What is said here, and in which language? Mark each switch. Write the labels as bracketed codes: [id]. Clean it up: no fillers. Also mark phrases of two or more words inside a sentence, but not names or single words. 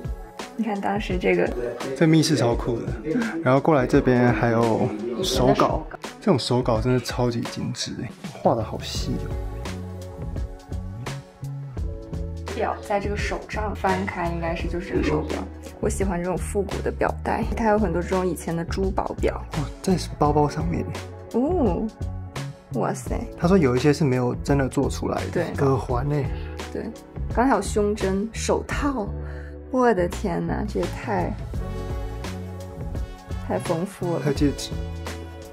[zh] 你看當時這個，這密室超酷的。然後過來這邊還有手稿，這種手稿真的超級精緻哎，畫得好細哦。表在這個手杖翻開，應該是就是這個手表。我喜歡這種復古的表帶，它有很多這種以前的珠寶表。哦，這是包包上面哦。哇塞！他說有一些是沒有真的做出來的，對，耳環呢？對，剛才有胸針、手套，我的天哪，這也太豐富了。